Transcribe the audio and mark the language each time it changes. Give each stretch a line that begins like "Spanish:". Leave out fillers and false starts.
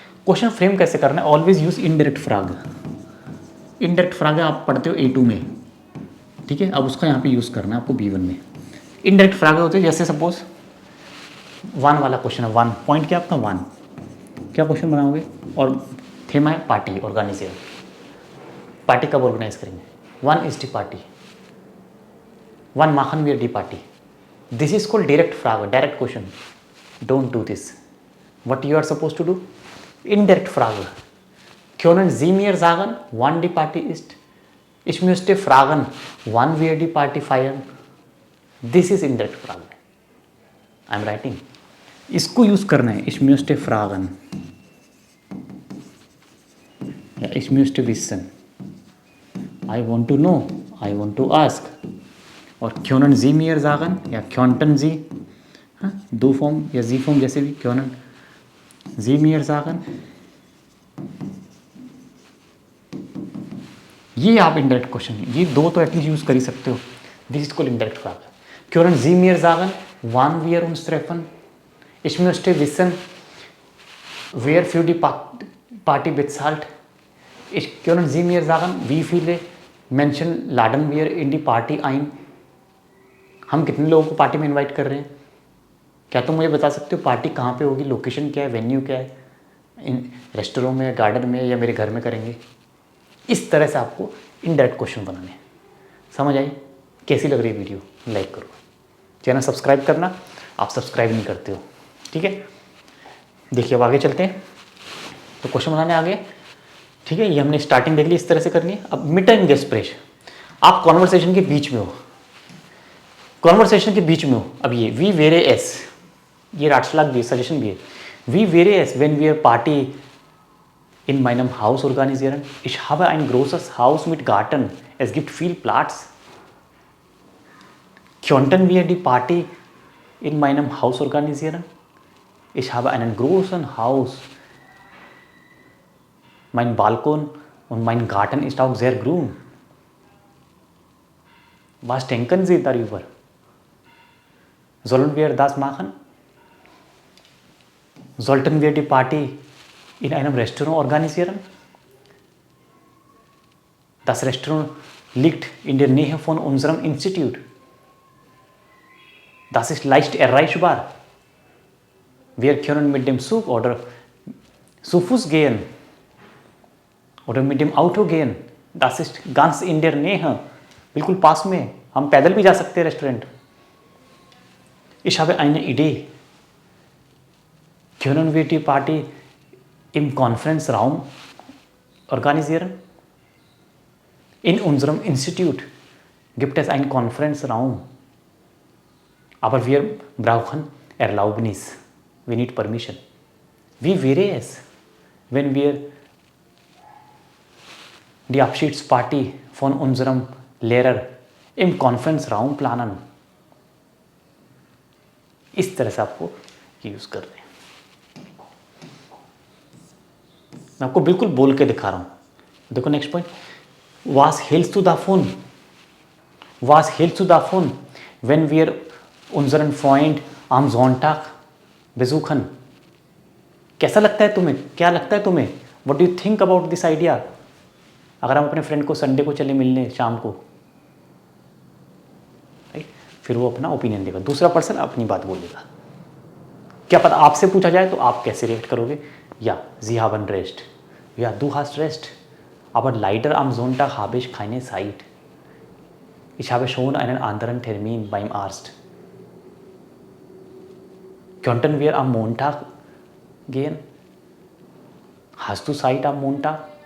Hindi: Question frame कैसे करना है, always use indirect frag. Indirect frag आप पढ़ते हो A2 में, ठीक है। अब उसका यहाँ पे यूज़ करना है आपको B1 में। इनडायरेक्ट फ्रैग होते हैं जैसे सपोज 1 वाला क्वेश्चन है, 1 पॉइंट क्या आपका 1, क्या क्वेश्चन बनाओगे और थीम है पार्टी ऑर्गेनाइजर। पार्टी कब ऑर्गेनाइज करेंगे, 1 is the party, 1 Makhan wear the party.
English: This is called direct frage, direct question. Don't do this. What you are supposed to do?
German: Indirect Frage. Können Sie mir sagen, wann die Party ist? Ich müsste fragen, wann wir die Party feiern.
English: This is indirect Frage. I am writing.
Hindi: इसको use करना है,
German: ich müsste fragen. या ich müsste wissen.
English: I want to know. I want to ask.
Hindi: और
German: können Sie mir sagen
Hindi: या könnten Sie, हाँ, दो form या जी form जैसे भी, können Sie mir sagen। ये आप इनडायरेक्ट क्वेश्चन, ये दो तो एटलीस्ट यूज कर ही सकते हो।
English: This is called indirect फ्रैग।
German: können Sie mir sagen wann wir uns treffen? Ich möchte wissen wer für die Party bezahlt? Können Sie mir sagen wie viele Menschen laden wir in die Party ein?
Hindi: हम कितने लोगों को party में invite कर रहे हैं? क्या तुम मुझे बता सकते हो पार्टी कहाँ पे होगी, लोकेशन क्या है, वेन्यू क्या है, इन रेस्टोरेंट में, गार्डन में या मेरे घर में करेंगे? इस तरह से आपको इनडायरेक्ट क्वेश्चन बनाने हैं। समझ आई? कैसी लग रही है वीडियो? लाइक करो, चैनल सब्सक्राइब करना, आप सब्सक्राइब नहीं करते हो, ठीक है। देखिए अब आगे चलते हैं। तो क्वेश्चन बनाने आ गए, ठीक है। ये हमने स्टार्टिंग देख ली, इस तरह से करनी है। अब मिड टाइम गेस्ट प्रेश, आप कॉन्वर्सेशन के बीच में हो, कॉन्वर्सेशन के बीच में हो। अब ये वी वेरे एस, ये राटschlag भी सजेशन भी है।
German: वी वेरे एस वेन वी आर पार्टी in meinem Haus organisieren. Ich habe ein großes Haus mit Garten. Es gibt viel Platz. Könnten wir die Party in meinem Haus organisieren? Ich habe einen großen Haus. Mein Balkon und mein Garten ist auch sehr grün. Was denken Sie darüber? Sollen wir das machen? Sollten wir die Party in einem Restaurant organisieren? Das Restaurant liegt in der Nähe von unserem Institut. Das ist leicht erreichbar. Wir können mit dem Zug oder zu Fuß gehen oder mit dem Auto gehen. Das ist ganz in der Nähe.
Hindi: बिल्कुल पास में, हम पैदल भी जा सकते हैं restaurant.
German: Ich habe eine Idee. Können wir die Party im Konferenzraum organisieren? In unserem Institut gibt es einen Konferenzraum, aber wir brauchen Erlaubnis.
English: We need permission.
German: Wie wäre es, wenn wir die Abschiedsparty von unserem Lehrer im Konferenzraum planen?
Hindi: इस तरह से आपको use कर रहे हैं। मैं आपको बिल्कुल बोल के दिखा रहा हूँ। देखो next point,
German: was hältst du davon? Was hältst du davon, wenn wir unseren Freund am Sonntag besuchen?
Hindi: कैसा लगता है तुम्हें, क्या लगता है तुम्हें?
English: What do you think about this idea?
Hindi: अगर हम अपने फ्रेंड को संडे को चले मिलने शाम को, राइट, फिर वो अपना ओपिनियन देगा, दूसरा पर्सन अपनी बात बोलेगा। क्या पता आपसे पूछा जाए तो आप कैसे रिएक्ट करोगे?
German: Ja, Sie haben recht. Ja, du hast recht. Aber leider am Sonntag habe ich keine Zeit. Ich habe schon einen anderen Termin beim Arzt. Könnten wir am Montag gehen? Hast du Zeit am Montag?